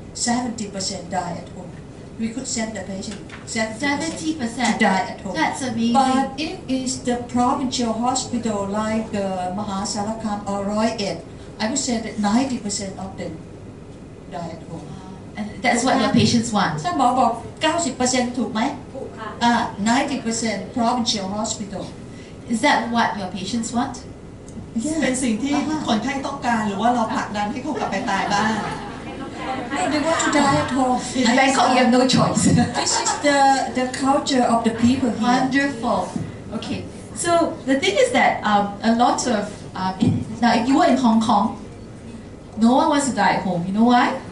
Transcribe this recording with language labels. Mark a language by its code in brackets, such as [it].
[en] 70% die at home. We could send the patient 70% to die at home. That's amazing. But if it's the provincial hospital like Mahasarakam or Roy Ed, I would say that 90% of them die at home. And that's what your patients want. [th] ถ้าหมอบอก 90% ถูกไหม 90% provincial hospital. [en] Is that what your patients want? [th] เป็นสิ่งที่คนไข้ต้องการหรือว่าเราผลักดันให้เขากลับไปตายบ้าง [en] No, they want to die at home. In Bangkok, you have no choice. This is the culture of the people here. Wonderful. Okay, so the thing is that a lot of now if you were in Hong Kong, no one wants to die at home. You know why?